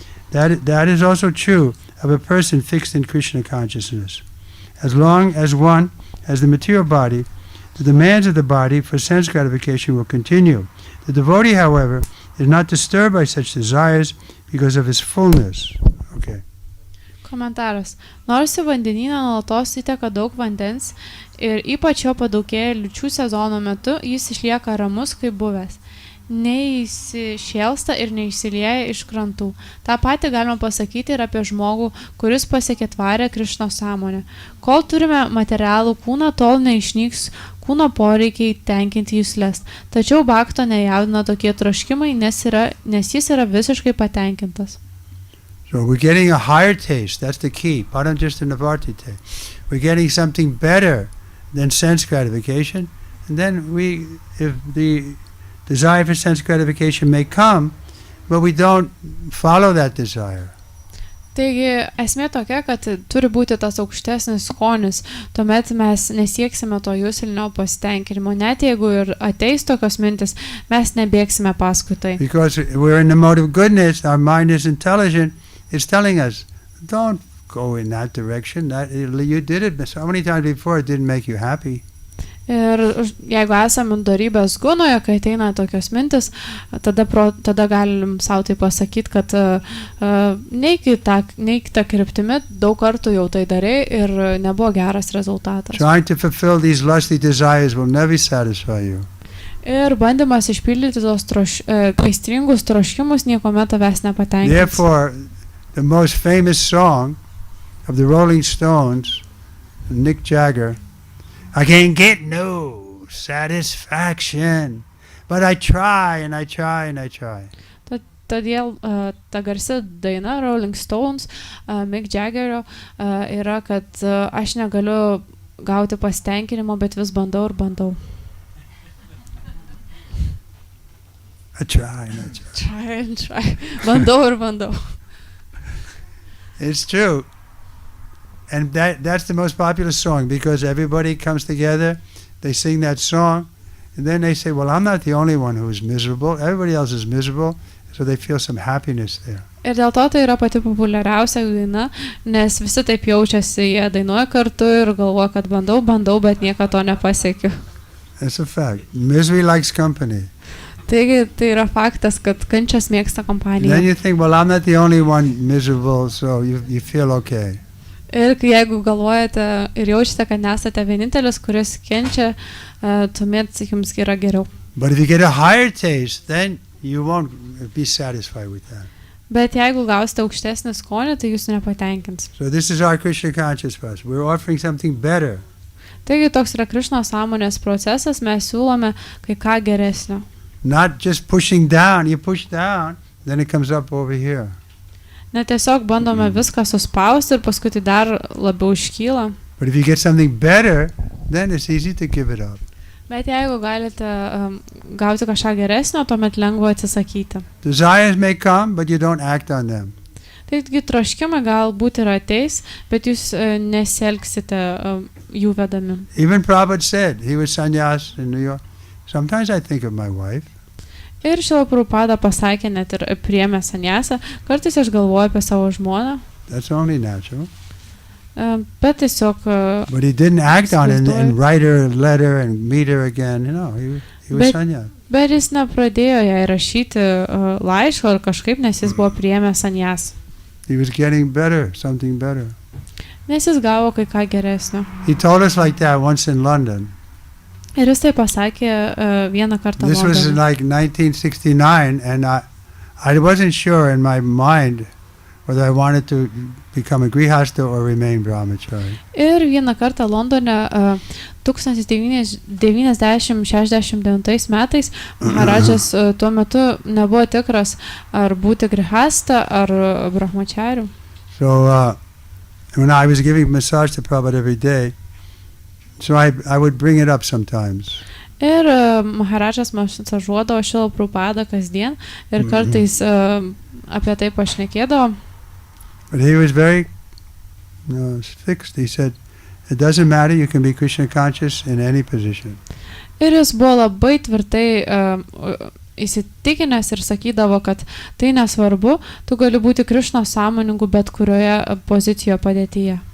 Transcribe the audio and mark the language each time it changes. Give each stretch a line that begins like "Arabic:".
English: That is also true of a person fixed in Krishna consciousness. As long as one has the material body, the demands of the body for sense gratification will continue. The devotee, however, is not disturbed by such desires because of his fullness. Okay.
Lithuanian: Komentaras. Nors į vandenyną nuolatos įteka daug vandens ir ypač jo padaugėja liūčių sezono metu, jis išlieka ramus kaip buvęs. neįsišėlsta ir neišsilieja iš krantų. Ta pati galima pasakyti ir apie žmogų, kuris pasiekė tvarę Krišnos sąmonę. Kol turime materialų kūną, tol neišnyks kūno poreikiai tenkinti juslės. Tačiau bhakto nejaudina tokie troškimai, nes jis yra visiškai patenkintas.
English: So we're getting a higher taste. That's the key. Paramjistanavartite. We're getting something better than sense gratification. And then if the desire for sense gratification may come, but we don't follow that desire.
Lithuanian: Taigi esmė tokia, kad turi būti tas aukštesnis skonis, tuomet mes nesieksime to juslinio pasitenkinimo. Net jeigu ir ateis tokios mintis, mes nebėgsime paskui tai.
English: Because we're in the mode of goodness, our mind is intelligent, it's telling us, don't go in that direction. You did it so many times before, it didn't make you happy.
Lithuanian: Ir jeigu esame dorybės gunoje, kai ateina tokios mintis, tada galim savo tai pasakyti, kad neik tą kryptimį, daug kartų jau tai darai ir nebuvo geras rezultatas.
English: Trying to fulfill these lusty desires will never satisfy you.
Lithuanian: Ir bandymas išpildyti tos aistringus troškimus niekuomet tavęs nepatenkins.
English: Therefore, the most famous song of the Rolling Stones, Mick Jagger, I can't get no satisfaction, but I try and I try and I try.
Lithuanian: Todėl ta garsi daina Rolling Stones, Mick Jaggerio yra, kad aš negaliu gauti pasitenkinimo, bet vis bandau ir bandau.
English: I try and I try. Try and try.
Lithuanian: Bandau ir bandau.
English: It's true. And that's the most popular song because everybody comes together, they sing that song, and then they say, well, I'm not the only one who's miserable. Everybody else is miserable, so they feel some happiness there.
Lithuanian: Ir dėl to tai yra pati populiariausia daina, nes visi taip jaučiasi, jie dainuoja kartu ir galvoja, kad bandau, bet nieko to nepasiekiu.
English: That's a fact. Misery likes company.
Lithuanian: Taigi tai yra faktas, kad kančias mėgsta kompaniją.
English: Then you think, well, I'm not the only one miserable, so you feel okay.
Lithuanian: Ir jeigu galvojate ir jaučiate, kad nesate vienintelis, kuris kenčia, tuomet jums yra geriau.
English: But if you get a higher taste, then you won't be satisfied with that.
Lithuanian: Bet jeigu gausite aukštesnį skonį, tai jūs nepatenkins.
English: So this is our Krishna consciousness. We're offering something better.
Lithuanian: Taigi toks yra Krišnos sąmonės procesas, mes siūlome kai ką geresnio.
English: Not just pushing down. You push down, then it comes up over here.
Lithuanian: Ne tiesiog bandome viską suspausti ir paskui tai dar labiau iškyla.
English: But if you get something better, then it's easy to give it up.
Lithuanian: Bet jeigu galite gauti kažką geresnio, tuomet lengva atsisakyti.
English: Desires may come, but you don't act on them.
Lithuanian: Taigi troškimai galbūt ir ateis, bet jūs nesielgsite jų vedami.
English: Even Prabhupada said, he was sannyas in New York. Sometimes I think of my wife.
Lithuanian: Ir Šrila Prabhupada pasakė, net ir priėmė sannyasą, kartais aš galvoju apie savo žmoną.
English: That's only natural.
Lithuanian: Bet tiesiog
English: But he didn't act on it and write her a letter and meet her again. You know, he was sannyas.
Lithuanian: Bet jis nepradėjo jai rašyti laiško ar kažkaip, nes jis buvo priėmęs sannyasą.
English: He was getting better, something better.
Lithuanian: Nes jis gavo kai ką geresnio.
English: He told us like that once in London.
Lithuanian: Ir jis tai pasakė vieną kartą
English: This was
Lithuanian: Londone.
English: like 1969, and I wasn't sure in my mind whether I wanted to become a grihasta or remain brahmachari.
Lithuanian: Ir vieną kartą Londone 1969 metais Maharadžas tuo metu nebuvo tikras, ar būti grihasta ar brahmachariu.
English: So when I was giving massage to Prabhupada every day, so I would bring it up sometimes.
Lithuanian: Ir Maharadžas masažuodavo Šrila Prabhupadą kasdien ir kartais apie tai pašnekėdavo.
English: But he was very fixed. He said, it doesn't matter, you can be Krishna conscious in any position.
Lithuanian: Ir jis buvo labai tvirtai įsitikinęs ir sakydavo, kad tai nesvarbu, tu gali būti Krišnos sąmoningu bet kurioje pozicijoje padėtyje.